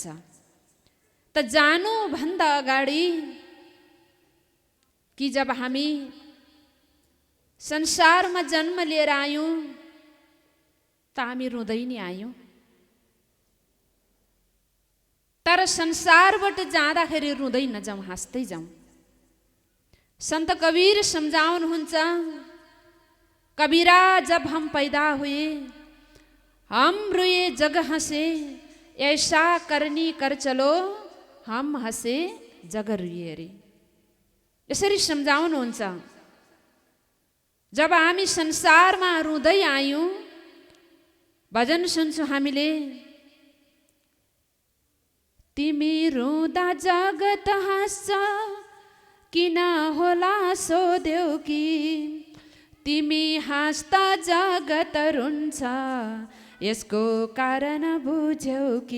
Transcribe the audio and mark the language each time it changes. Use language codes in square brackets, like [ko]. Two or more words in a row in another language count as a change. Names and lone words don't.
[ne] त जानुभन्दा अगाडि कि जब हामी संसारमा जन्म लिएर आयौँ, त हामी रुँदै नै आयौँ। तर संसारबाट जाँदाखेरि रुँदै नजाउँ, हाँस्दै जाउँ। [hi] संत कबीर सम्झाउनुहुन्छ, कबीरा जब हम पैदा हुए, हम रोए जग हंसे, ऐसा करनी कर चलो, हम हंसे जग रोए रे। [ne] यसरी सम्झाउनुहुन्छ। जब हामी संसारमा रुँदै आयौँ, भजन सुन्छौँ हामीले, तिमी रुँदा जगत हाँस्छ, किन होला सोध्यौ कि, तिमी हाँस्दा जगत रुन्छ, यसको कारण बुझ्यौ कि।